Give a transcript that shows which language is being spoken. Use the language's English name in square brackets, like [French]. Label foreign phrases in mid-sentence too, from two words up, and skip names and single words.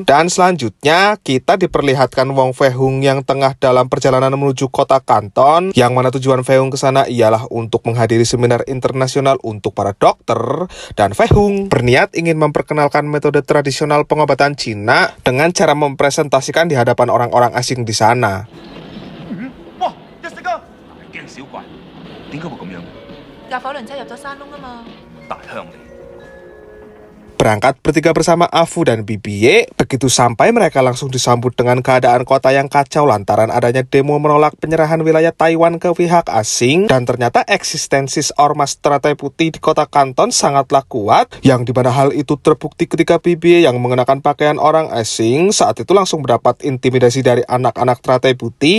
[Indonesian] Dan selanjutnya, kita diperlihatkan Wong Fei Hung yang tengah dalam perjalanan menuju kota Kanton, yang mana tujuan Fei Hung ke sana ialah untuk menghadiri seminar internasional untuk para dokter. Dan Fei Hung berniat ingin memperkenalkan metode tradisional pengobatan Cina dengan cara mempresentasikan di hadapan orang-orang asing di sana. Wah, [Cantonese] 一隻啊！驚小怪，點解會咁樣？架火輪車入咗山窿啊嘛！大鄉里。 [Indonesian] Berangkat bertiga bersama Afu dan Bibiye, begitu sampai mereka langsung disambut dengan keadaan kota yang kacau lantaran adanya demo menolak penyerahan wilayah Taiwan ke pihak asing. Dan ternyata eksistensi Ormas Teratai Putih di kota Kanton sangatlah kuat, yang dimana hal itu terbukti ketika Bibiye yang mengenakan pakaian orang asing saat itu langsung mendapat intimidasi dari anak-anak Teratai Putih.